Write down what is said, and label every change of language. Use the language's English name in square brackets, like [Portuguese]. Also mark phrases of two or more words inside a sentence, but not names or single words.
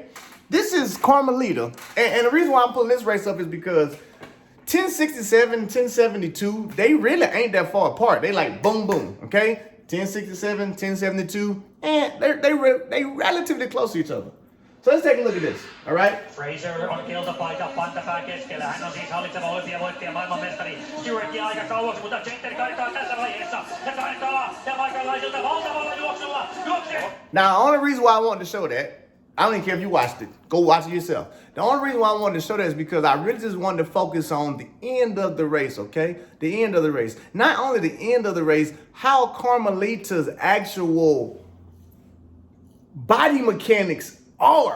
[English] This is Carmelita, and the reason why I'm pulling this race up is because 1067, 1072, they really ain't that far apart. They like boom, boom, okay? 1067, 1072, and they relatively close to each other. So let's take a look at this, all right? [Finnish] Fraser on kiltapaikan pantapää keskellä. Hän on siis hallitseva olympiavoittaja, maailmanmestari. Stewartia aika kauaksi, mutta Jeter karkaa tässä vaiheessa. Ja karkaa ja paikalaisilta valtavalla juoksulla. [English] Now, the only reason why I wanted to show that, I don't even care if you watched it. Go watch it yourself. The only reason why I wanted to show that is because I really just wanted to focus on the end of the race, okay? The end of the race. Not only the end of the race, how Carmelita's actual body mechanics are.